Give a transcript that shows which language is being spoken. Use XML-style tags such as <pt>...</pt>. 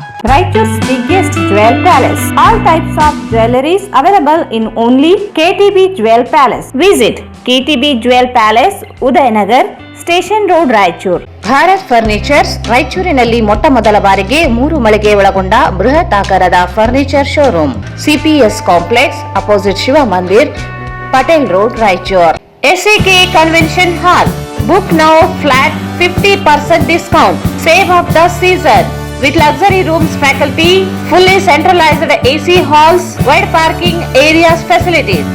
<en>Raichur's biggest jewel palace. All types of jewelries available in only KTB Jewel Palace. Visit KTB Jewel Palace, Udayanagar, Station Road, Raichur.</en> <kn>Bharat furnitures ರಾಯಚೂರಿನಲ್ಲಿ ಮೊಟ್ಟ ಮೊದಲ ಬಾರಿಗೆ 3 ಮಳಿಗೆ ಒಳಗೊಂಡ ಬೃಹತ್ ಆಕಾರದ furniture showroom.</kn> <en>CPS complex, opposite Shiva Mandir, Patel road, Raichur. SAK convention hall. Book now flat 50% discount. Save of the season. With luxury rooms, faculty, fully centralized AC halls, wide parking areas facilities.</en>